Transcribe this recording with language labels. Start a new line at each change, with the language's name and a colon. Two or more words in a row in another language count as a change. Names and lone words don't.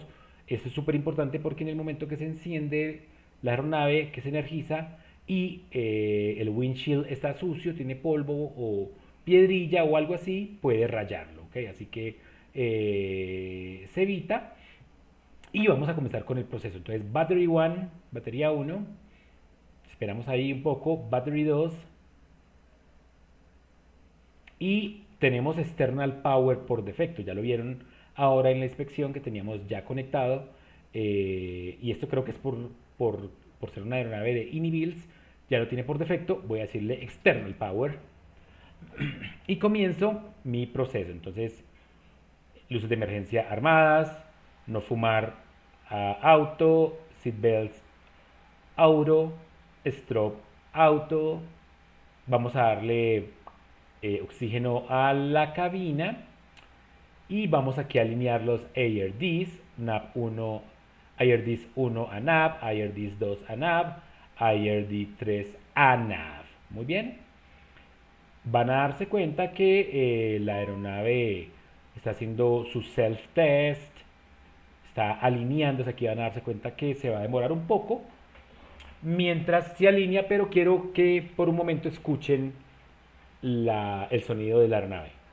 Spanish: Esto es súper importante porque en el momento que se enciende la aeronave, que se energiza y el windshield está sucio, tiene polvo o piedrilla o algo así, puede rayarlo, ¿ok? Así que se evita y vamos a comenzar con el proceso. Entonces, batería 1, Esperamos ahí un poco, battery 2. Y tenemos
English: external power
Spanish: por defecto, ya lo vieron ahora en la inspección que teníamos ya conectado. Y esto creo que es por ser una aeronave de Inibills, ya lo tiene por defecto. Voy a decirle
English: external power
Spanish: y comienzo mi proceso. Entonces, luces de emergencia armadas, no fumar, auto,
English: seatbelts auto, strobe auto.
Spanish: Vamos a darle oxígeno a la cabina y vamos aquí a alinear los ARDs, NAV 1, IRDs 1 a NAV, IRDs 2 a NAV, IRD 3 a NAV. Muy bien. Van a darse cuenta que la aeronave está haciendo su self-test, está alineándose. Aquí van a darse cuenta que se va a demorar un poco mientras se alinea, pero quiero que por un momento escuchen el sonido de la aeronave.